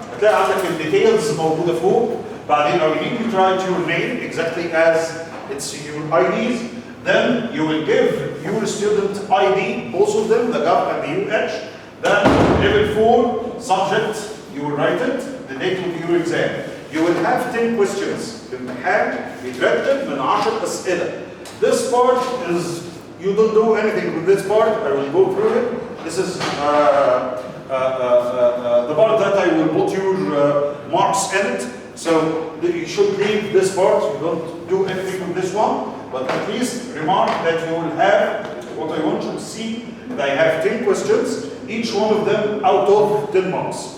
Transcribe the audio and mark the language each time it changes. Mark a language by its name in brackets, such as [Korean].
[Arabic] هتلاقي عندك الديتيلز موجودة فوق. بعدين [English] you need to write your name exactly as it's your IDs. Then you will give your student ID, both of them, the GAP and the UH. Then level 4 subject, you will write it, the date of your exam. You will have 10 questions. [Arabic] الامتحان بيترتب من 10 أسئلة. [English] This part is, you don't do anything with this part. I will go through it. This is the part that I will put your marks in it. So you should leave this part. You don't do anything with this one. But at least remark that you will have, what I want you to see, that I have 10 questions, each one of them out of 10 marks.